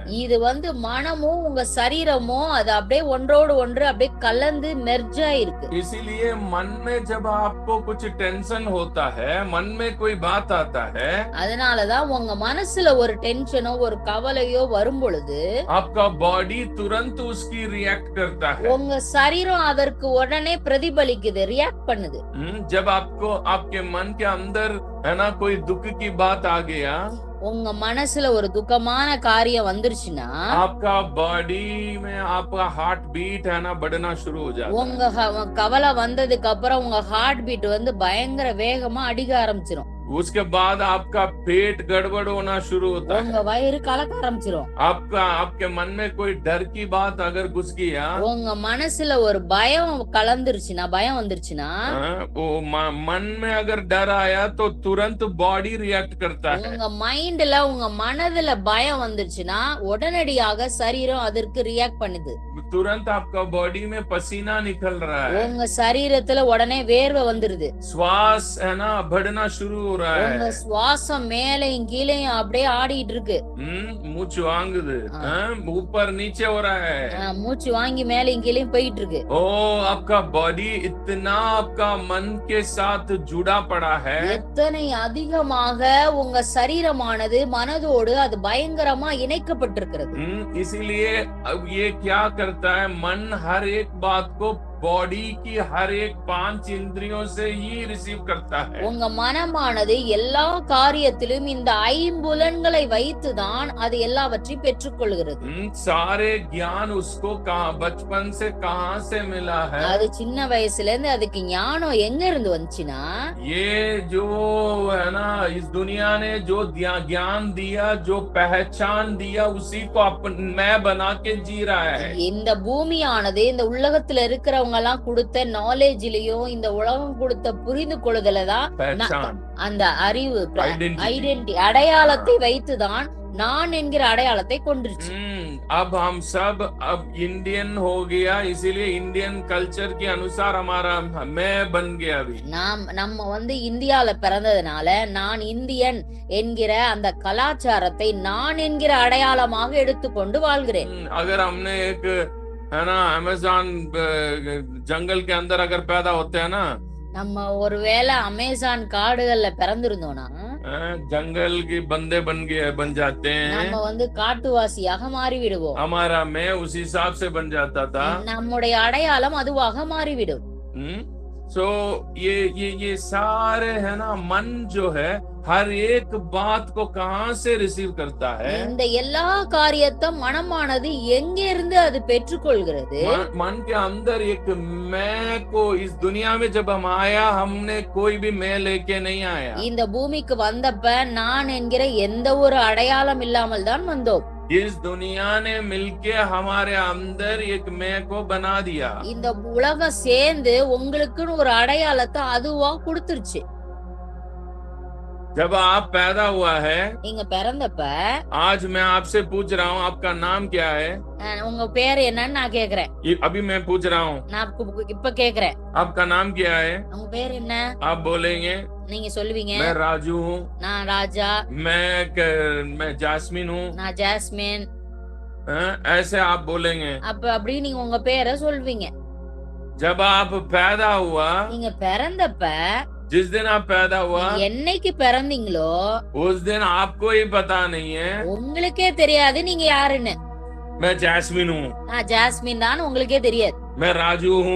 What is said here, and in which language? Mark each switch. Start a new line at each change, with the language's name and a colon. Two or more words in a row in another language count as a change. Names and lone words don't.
Tamil: இது மனமும் உங்க சரீரமும் அது அப்படியே ஒன்றோடு ஒன்று அப்படியே கலந்து மெர்ஜ் ஆயிருக்கு.
Hindi: इसीलिए मन में जब आपको कुछ टेंशन होता है, मन में कोई बात आता है,
Tamil: அதனாலதான் உங்க மனசுல ஒரு டென்ஷனோ ஒரு கவலையோ வரும் பொழுது
Hindi: आपका बॉडी तुरंत उसकी रिएक्ट करता है.
Tamil: உங்க சரீரம் அதற்கு உடனே பிரதிபலிக்குது, ரியாக்ட் பண்ணுது.
Hindi: जब आपको आपके मन के अंदर है ना, कोई दुख की बात आ गया,
Tamil: உங்க மனசுல ஒரு துக்கமான காரியம் வந்துருச்சுன்னா
Hindi: आपका बॉडी में आपका
English: heart beat
Hindi: है ना बढ़ना शुरू हो जाता है।
Tamil: உங்க கவலை வந்ததுக்கு அப்புறம் உங்க
English: heart beat
Tamil: வந்து பயங்கர வேகமா அடிக்க ஆரம்பிச்சிரும்.
Hindi: उसके बाद आपका पेट गड़बड़ होना शुरू होता है।
Tamil: உங்க வயிறு கலக்க ஆரம்பிச்சிரும்.
Hindi: आपके मन में कोई डर की बात अगर घुस गया,
Tamil: உங்க மனசுல ஒரு பயம் கலந்துருச்சுன்னா, பயம் வந்துருச்சுன்னா,
Hindi: वो मन में अगर डर आया तो तुरंत
English: body react
Hindi: करता है।
Tamil: உங்க மைண்ட்ல உங்க மனதுல பயம் வந்துருச்சுன்னா உடனடியாக சரீரம் அதற்கு ரியாக்ட் பண்ணுது.
Hindi: तुरंत आपका बॉडी में पसीना निकल रहा है,
Tamil: உங்க சரீரத்துல உடனே வேர்வை வந்துருது.
Hindi: श्वास है ना बढ़ना शुरू हो रहा
Tamil: உங்க
Hindi: है,
Tamil: சுவாசம் மேலையும் கீழையும் அப்படியே ஆடிட்டு இருக்கு. மூச்சு வாங்குது,
Hindi: ऊपर नीचे हो रहा है,
Tamil: மூச்சு வாங்கி மேலையும் கீழையும் போயிட்டு இருக்கு.
Hindi: ओ आपका बॉडी इतना आपका मन के साथ जुड़ा पड़ा है,
Tamil: எத்தனை அதிகமாக உங்க சரீரமானது மனதோடு அது பயங்கரமா இணைக்கப்பட்டிருக்கிறது.
Hindi: इसीलिए अब ये क्या करता है, मन हर एक बात को बॉडी की हर एक 5 इंद्रियों से ही रिसीव करता है।
Tamil: உங்க மனமானது எல்லா காரியத்திலும் இந்த ஐம்புலன்களை வைத்துதான் அது எல்லாவற்றையும் பெற்றுக்கொள்கிறது.
Hindi: सारे ज्ञान उसको कहां बचपन से कहां से मिला है,
Tamil: அது சின்ன வயசுல இருந்து அதுக்கு ஞானம் எங்க இருந்து வந்துச்சுன்னா,
Hindi: ये जो है ना इस दुनिया ने जो ज्ञान दिया, जो पहचान दिया, उसी को मैं बना के जी रहा है।
Tamil: இந்த பூமியானது இந்த உலகத்துல இருக்கிறவங்க எல்லாம் கொடுத்த நாலேஜ்லயும் இந்த உலகம் கொடுத்த புரிந்து கொள்ளுதல தான் அந்த அறிவு ஐடென்டிட்டி அடையாளத்தை வைத்துதான் நான் என்கிற அடையாளத்தை கொண்டுருச்சு.
Hindi: अब हम सब अब इंडियन हो गया, इसीलिए
English: Indian culture
Hindi: के अनुसार हमारा मैं बन गया। अभी
Tamil: நம்ம வந்து இந்தியால பிறந்ததுனால நான் இந்தியன் என்கிற அந்த கலாச்சாரத்தை நான் என்கிற அடையாளமாக எடுத்துக்கொண்டு வாழ்கிறேன்.
Hindi: अगर हमने एक है ना अमेज़न जंगल के अंदर अगर पैदा होते हैं ना,
Tamil: நம்ம ஒருவேளை அமேசான் காடுகள்ல பிறந்திருந்தோம்னா
Hindi: जंगल के बंदे बन जाते हैं,
Tamil: நம்ம வந்து காட்டுவாசியாக மாறி விடுவோம்.
Hindi: हमारा मैं उस हिसाब से बन जाता था,
Tamil: நம்முடைய அடையாளம் அதுவாக மாறிவிடும்.
Hindi: सो ये सारे है ना मन जो है हर एक बात को कहां से रिसीव करता है,
Tamil: இந்த எல்லா காரியத்தையும் மனமானது எங்க இருந்து அது பெற்றுக்கொள்கிறது.
Hindi: मन के अंदर एक मैं को इस दुनिया में जब हम आया, हमने कोई भी मैं लेके नहीं आया.
Tamil: இந்த பூமிக்கு வந்தப்ப நான் என்கிற எந்த ஒரு அடையாளம் இல்லாமல் தான் வந்தோம்.
Hindi: इस दुनिया ने मिलके हमारे अंदर एक मैं को बना दिया.
Tamil: இந்த உலகம் சேர்ந்து உங்களுக்குன்னு ஒரு அடையாளத்தை அதுவா கொடுத்துருச்சு.
Hindi: जब आप पैदा हुआ है,
Tamil: நீங்க பிறந்தப்ப
Hindi: आज मैं आपसे पूछ रहा हूँ आपका नाम क्या है,
Tamil: உங்க பேர் என்னன்னு நான் கேக்குறேன்.
Hindi: अभी मैं पूछ रहा हूँ
Tamil: நான் இப்ப கேக்குறேன்
Hindi: आपका नाम क्या है,
Tamil: உங்க பேர் என்ன?
Hindi: आप बोलेंगे
Tamil: நீங்க சொல்லுவீங்க
Hindi: मैं राजू हूँ,
Tamil: நான் ராஜா,
Hindi: मैं जास्मिन हूँ,
Tamil: நான் ஜாஸ்மின்,
Hindi: ऐसे आप बोलेंगे.
Tamil: அப்படி நீங்க உங்க பேரை சொல்வீங்க.
Hindi: जब आप पैदा हुआ,
Tamil: நீங்க பிறந்தப்ப
Hindi: जिस दिन आप पैदा हुआ,
Tamil: என்னைக்கு பிறந்தீங்களோ
Hindi: उस दिन आपको ही पता नहीं है
Tamil: உங்களுக்கே தெரியாது நீங்க யாருன்னு.
Hindi: मैं जैस्मिन हूँ,
Tamil: நான் ஜாஸ்மின் தான் உங்களுக்கே தெரியாது.
Hindi: मैं राजू हूँ,